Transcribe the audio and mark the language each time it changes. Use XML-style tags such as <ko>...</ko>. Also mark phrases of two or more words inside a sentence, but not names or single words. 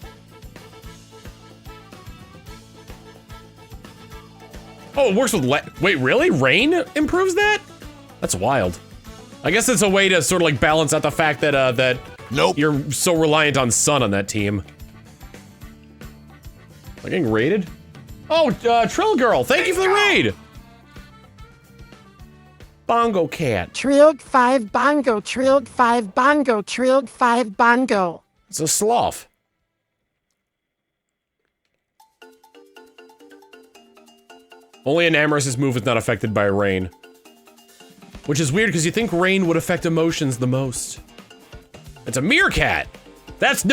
<en>Oh, it works with wait, really? Rain improves that? That's wild. I guess it's a way to sort of like balance out the fact that that Nope. you're so reliant on Sun on that team. Am I getting raided? Oh, Trill Girl, thank you for the raid! Bongo Cat. Trilled 5 bongo, trilled 5 bongo, trilled 5 bongo. It's a sloth. Only Enamorous' move is not affected by rain. Which is weird because you think rain would affect emotions the most. It's a meerkat! That's no meerkat!</en>